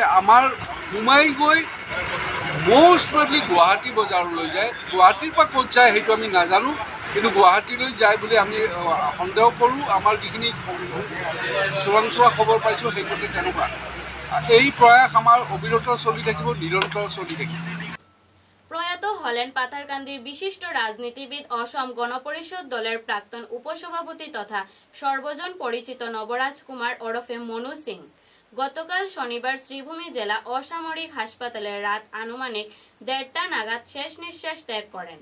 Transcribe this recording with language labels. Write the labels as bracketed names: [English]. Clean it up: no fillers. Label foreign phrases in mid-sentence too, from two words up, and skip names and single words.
[Assamese] আমাৰ সোমাই গৈ [English] most probably [Assamese] গুৱাহাটী বজাৰলৈ যায়। গুৱাহাটীৰ পৰা ক'ত যায় সেইটো আমি নাজানো, কিন্তু গুৱাহাটীলৈ যায় বুলি আমি সন্দেহ কৰোঁ। আমাৰ যিখিনি চোৰাংচোৱা খবৰ পাইছোঁ সেইমতে তেনেকুৱা। এই প্ৰয়াস আমাৰ অবিৰত চলি থাকিব, নিৰন্তৰ চলি থাকিব। [Bangla] প্রয়াত হলেন পাথারকান্দির বিশিষ্ট রাজনীতিবিদ অসম গণপরিষদ দলের প্রাক্তন উপসভাপতি তথা সর্বজন পরিচিত নবরাজ কুমার ওরফে মনু সিং। গতকাল শনিবার শ্রীভূমি জেলা অসামরিক হাসপাতালে রাত আনুমানিক 1:30 নাগাদ শেষ নিঃশ্বাস ত্যাগ করেন।